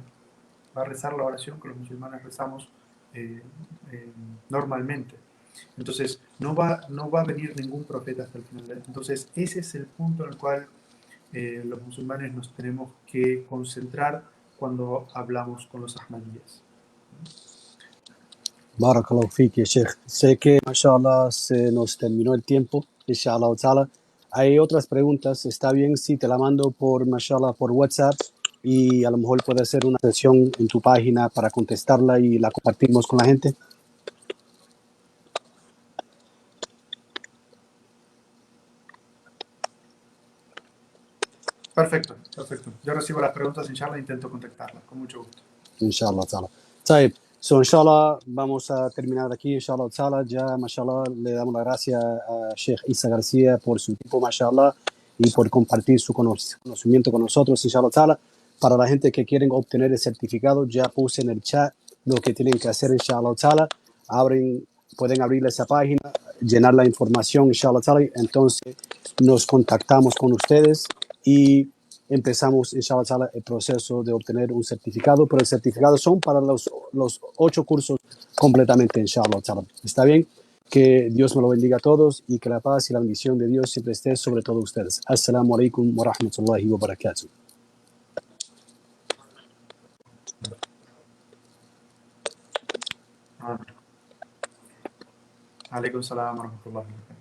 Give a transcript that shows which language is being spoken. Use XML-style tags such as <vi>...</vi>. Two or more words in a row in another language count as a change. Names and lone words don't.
<es>Va a rezar la oración que los musulmanes rezamos eh, eh, normalmente. Entonces, no va a venir ningún profeta hasta el final. Entonces, ese es el punto en el cual los musulmanes nos tenemos que concentrar cuando hablamos con los ahmadíes.</es> <ar>بارك الله فيكِ, Sheikh.</ar> <es>Sé que, mashallah, se nos terminó el tiempo,</es> <ar>إن شاء الله تعالى.</ar> <es>Hay otras preguntas, está bien si te la mando por, mashallah, por WhatsApp y a lo mejor puede hacer una sesión en tu página para contestarla y la compartimos con la gente. Perfecto, perfecto. Yo recibo las preguntas, inshallah, e intento contactarlas, con mucho gusto.</es> <ar>إن شاء الله تعالى.</ar> <es>طيب, so inshallah vamos a terminar aquí,</es> <ar>إن شاء الله تعالى.</ar> <es>Ya, mashallah, le damos las gracias a Sheikh Isa García por su tiempo, mashallah, y por compartir su conocimiento con nosotros,</es> <ar>إن شاء الله تعالى.</ar> <es>Para la gente que quieren obtener el certificado, ya puse en el chat lo que tienen que hacer,</es> <ar>إن شاء الله تعالى.</ar> <es>Pueden abrir esa página, llenar la información,</es> <ar>إن شاء الله تعالى.</ar> <es>Entonces nos contactamos con ustedes y empezamos,</es> <ar>إن شاء الله تعالى,</ar> <es>el proceso de obtener un certificado, pero el certificado son para los 8 cursos completamente,</es> <ar>إن شاء الله تعالى.</ar> <es>¿Está bien? Que Dios me lo bendiga a todos y que la paz y la bendición de Dios siempre esté sobre todos ustedes.</es> <ar>السلام عليكم ورحمة الله وبركاته. عليكم السلام ورحمة الله وبركاته.</ar>